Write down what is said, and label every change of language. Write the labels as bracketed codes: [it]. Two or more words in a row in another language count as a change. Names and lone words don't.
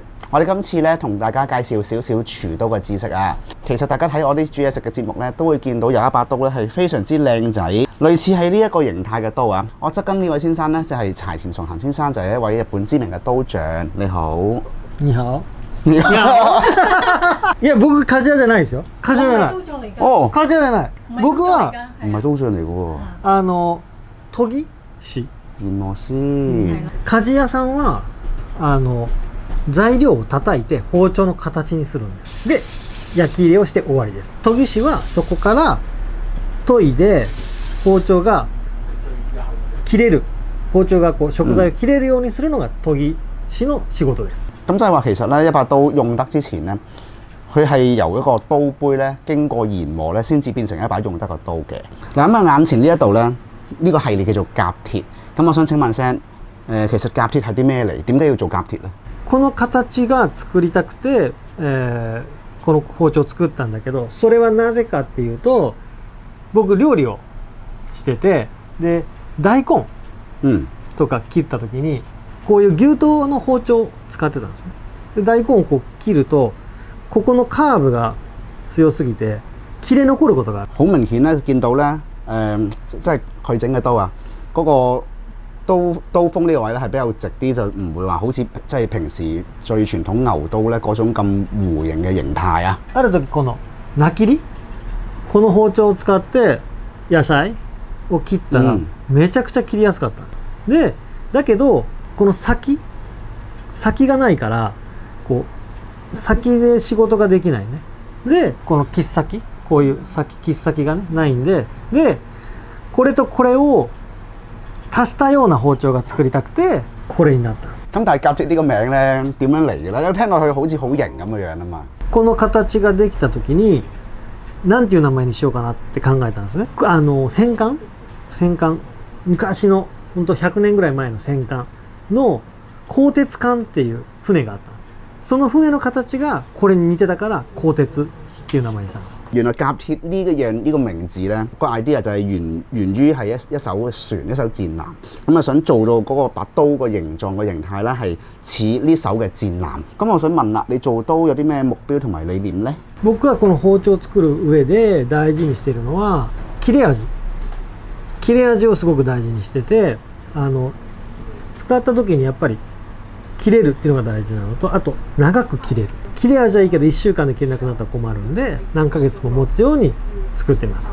[yue] 我哋今次咧同大家介紹少少廚刀嘅知識啊。其實大家睇我啲煮嘢食嘅節目咧，都會見到有一把刀咧係非常之靚仔，類似係呢一個形態嘅刀啊。我側跟呢位先生咧就係柴田崇行先生，就係一位日本知名嘅刀匠。你好，你好。 [ja] いや僕鍛冶屋じゃないですよ。鍛冶屋じゃない。 [yue] 哦， [ja] 鍛冶屋じゃない。僕は [yue] 唔係刀匠嚟嘅喎。 [ja] 研ぎ師。 [yue] 原來先。 [ja] 鍛冶屋さんは材料を叩いて包丁の形にするんです。で焼き入れをして終わりです。研ぎ師はそこから研いで包丁が切れる、包丁がこう食材を切れるようにするのが研ぎ師の仕事です。 [yue] 咁即係話其實咧一把刀用得之前咧，佢係由一個刀杯咧經過研磨咧，先至變成一把用得嘅刀嘅。嗱咁啊，眼前呢一度咧，呢個系列叫做甲鐵。咁我想請問聲。其實甲鐵係啲咩嚟？點解要做甲鐵咧？ [ja] この形が作りたくて、この包丁を作ったんだけど、それはなぜかっていうと、僕料理をしてて、で大根とか切った時にこういう牛刀の包丁を使ってたんですね。で大根をこう切ると、ここのカーブが強すぎて切れ残ることがある。 [yue] 好明顯咧，見到咧，即係佢整嘅刀啊，嗰個刀鋒呢個位咧係比較直啲，就唔會話好似即係平時最傳統牛刀咧嗰種咁弧形嘅形態啊。 [ja] ある時この菜切り、この包丁を使って野菜を切ったらめちゃくちゃ切りやすかったんです。でだけどこの先がないからこう先で仕事ができないね。でこの切っ先、こういう切っ先がねないんで、これとこれを足したような包丁が作りたくてこれになったんです。 [yue] 咁但係甲鐵呢個名咧點樣嚟嘅咧？有聽落去好似好型咁嘅樣啊嘛。 [ja] この形ができた時に何ていう名前にしようかなって考えたんですね。戦艦、昔の本当100年ぐらい前の戦艦の鋼鉄艦っていう船があったんです。その船の形がこれに似てたから鋼鉄っていう名前にしたんです。 [yue] 原來甲鐵呢個名字咧，個 idea 就係源於係一艘船，一艘戰艦。咁啊想做到嗰個把刀個形狀個形態咧係似呢艘嘅戰艦。咁我想問啦，你做刀有啲咩目標同埋理念咧？ [ja] 僕はこの包丁を作る上で大事にしているのは切れ味をすごく大事にしてて、使った時にやっぱり切れるっていうのが大事なのと、あと長く切れる。切れ味はいいけど1週間で切れなくなったら困るんで何ヶ月も持つように作ってます。